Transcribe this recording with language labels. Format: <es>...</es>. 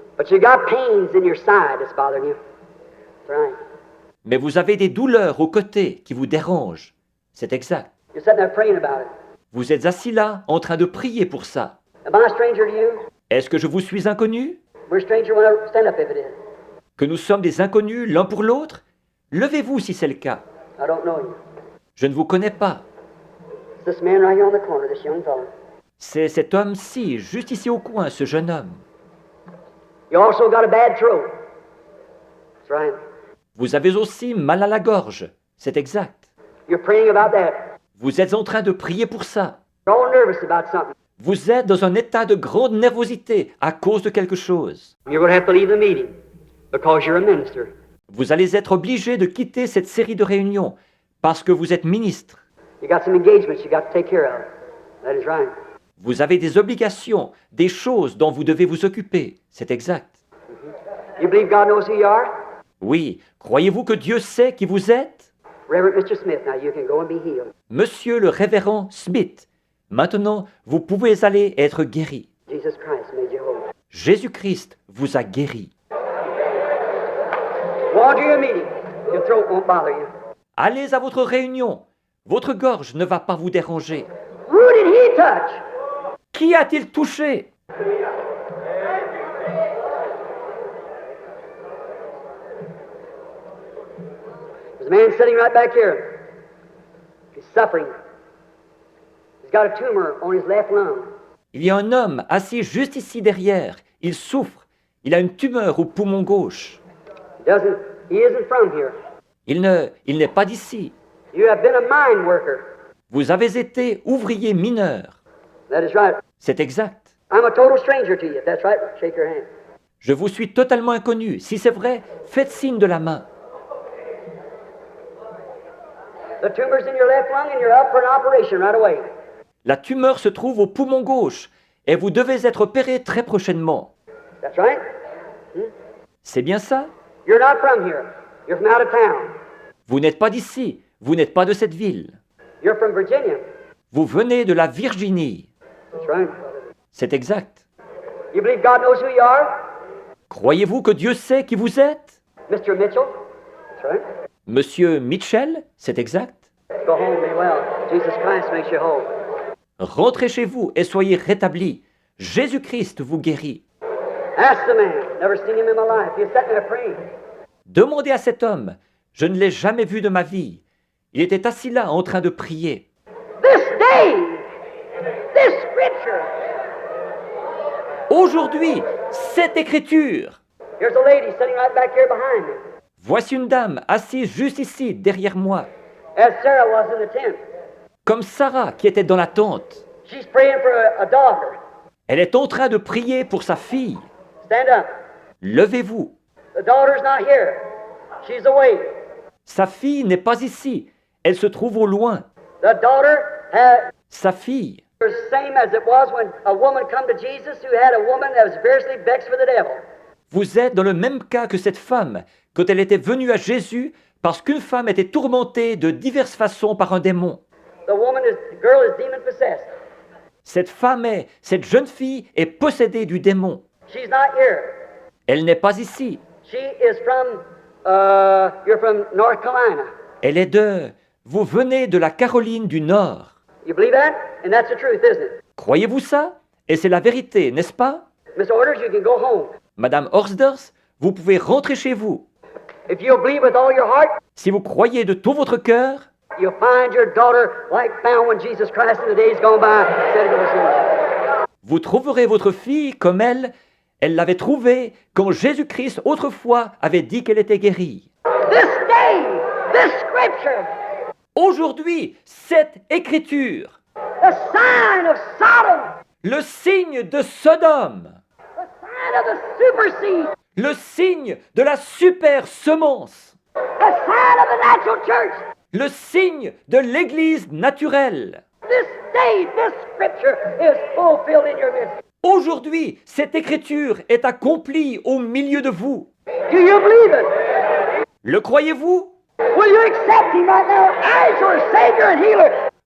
<en>But you got pains in your side that's bothering you. That's right.</en> <fr>Mais vous avez des douleurs aux côtés qui vous dérangent. C'est exact.</fr> <en>You're sitting there praying about it.</en> <fr>Vous êtes assis là, en train de prier pour ça.</fr> <en>Am I a stranger to you?</en> <fr>Est-ce que je vous suis inconnu?</fr> <en>We're a stranger when I stand up if it is.</en> <fr>Que nous sommes des inconnus l'un pour l'autre? Levez-vous si c'est le cas.</fr> <en>I don't know you.</en> <fr>Je ne vous connais pas.</fr> <en>It's this man right here on the corner, this young fellow.</en> <fr>C'est cet homme-ci, juste ici au coin, ce jeune homme.</fr> <en>You also got a bad throat. That's right.</en> <fr>Vous avez aussi mal à la gorge. C'est exact.</fr> <en>You're praying about that.</en> <fr>Vous êtes en train de prier pour ça.</fr> <en>You're all nervous about something.</en> <fr>Vous êtes dans un état de grande nervosité à cause de quelque chose.</fr> <en>You're going to have to leave the meeting because you're a minister.</en> <fr>Vous allez être obligé de quitter cette série de réunions parce que vous êtes ministre.</fr> <en>You got some engagements you got to take care of. That is right.</en> <fr>Vous avez des obligations, des choses dont vous devez vous occuper. C'est exact.</fr> <en>You believe God knows who you are?</en> <fr>Oui, croyez-vous que Dieu sait qui vous êtes?</fr> <en>Reverend Mr. Smith, now you can go and be healed.</en> <fr>Monsieur le révérend Smith, maintenant vous pouvez aller être guéri.</fr> <en>Jesus Christ made you whole.</en> <fr>Jésus-Christ vous a guéri.</fr> <en>Go on to your meeting. Your throat won't bother you.</en> <fr>Allez à votre réunion. Votre gorge ne va pas vous déranger.</fr> <en>Who did he touch?</en> <fr>Qui a-t-il touché?</fr> <en>There's a man sitting right back here. He's suffering. He's got a tumor on his left lung.</en> <fr>Il y a un homme assis juste ici derrière. Il souffre. Il a une tumeur au poumon gauche.</fr> <en>He isn't from here.</en> <fr>Il n'est pas d'ici.</fr> <en>You have been a mine worker.</en> <fr>Vous avez été ouvrier mineur.</fr> <en>That is right.</en> <fr>C'est exact.</fr> <en>I'm a total stranger to you. If that's right, shake your hand.</en> <fr>Je vous suis totalement inconnu. Si c'est vrai, faites signe de la main.</fr> <en>The tumor's in your left lung and you're up for an operation right away.</en> <fr>La tumeur se trouve au poumon gauche et vous devez être opéré très prochainement.</fr> <en>That's right.</en> <fr>C'est bien ça?</fr> <en>You're not from here. You're from out of town.</en> <fr>Vous n'êtes pas d'ici. Vous n'êtes pas de cette ville.</fr> <en>You're from Virginia.</en> <fr>Vous venez de la Virginie.</fr> <en>That's right.</en> <fr>C'est exact.</fr> <en>You believe God knows who you are?</en> <fr>Croyez-vous que Dieu sait qui vous êtes?</fr> <en>Mr. Mitchell? That's right.</en> <fr>Monsieur Mitchell? C'est exact.</fr> <en>Go home, be well. Jesus Christ makes you whole.</en> <fr>Rentrez chez vous et soyez rétablis. Jésus-Christ vous guérit.</fr> <en>Ask the man. Never seen him in my life. He's sitting there praying.</en> <fr>Demandez à cet homme. Je ne l'ai jamais vu de ma vie. Il était assis là en train de prier.</fr> <en>This day, this scripture.</en> <fr>Aujourd'hui, cette écriture.</fr> <en>Here's a lady sitting right back here behind me.</en> <fr>Voici une dame assise juste ici, derrière moi,</fr> <en>As Sarah was in the tent.</en> <fr>comme Sarah qui était dans la tente.</fr> <en>She's praying for a daughter.</en> <fr>Elle est en train de prier pour sa fille.</fr> <en>Stand up.</en> <fr>Levez-vous.</fr> <en>The daughter's not here. She's away.</en> <fr>Sa fille n'est pas ici. Elle se trouve au loin.</fr> <en>The daughter had</en> <fr>Sa fille.</fr> <en>the same as it was when a woman come to Jesus who had a woman that was variously vexed with the devil.</en> <fr>Vous êtes dans le même cas que cette femme quand elle était venue à Jésus parce qu'une femme était tourmentée de diverses façons par un démon.</fr> <en>The girl is demon possessed.</en> <fr>Cette jeune fille est possédée du démon.</fr> <en>She's not here.</en> <fr>Elle n'est pas ici.</fr> <en>She is from, you're from North Carolina.</en> <fr>Elle est vous venez de la Caroline du Nord.</fr> <en>You believe that? And that's the truth, isn't it?</en> <fr>Croyez-vous ça? Et c'est la vérité, n'est-ce pas?</fr> <en>Miss Orders, you can go home.</en> <fr>Madame Horsders, vous pouvez rentrer chez vous.</fr> <en>If you'll believe with all your heart,</en> <fr>Si vous croyez de tout votre cœur,</fr> <en>you'll find your daughter like found when Jesus Christ in the days gone by said it was him.</en> <fr>vous trouverez votre fille comme elle l'avait trouvée quand Jésus-Christ autrefois avait dit qu'elle était guérie.</fr> <en>This day, this scripture,</en> <fr>Aujourd'hui, cette écriture,</fr> <en>the sign of Sodom,</en> <fr>le signe de Sodome,</fr> <en>the sign of the super seed,</en> <fr>le signe de la super semence,</fr> <en>the sign of the natural church.</en> <fr>le signe de l'Église naturelle.</fr> <en>This day, this scripture is fulfilled in your midst.</en> <fr>Aujourd'hui, cette écriture est accomplie au milieu de vous.</fr> <en>Do you believe it?</en> <fr>Le croyez-vous?</fr> <en>Will you accept him right now as your Savior and healer?</en>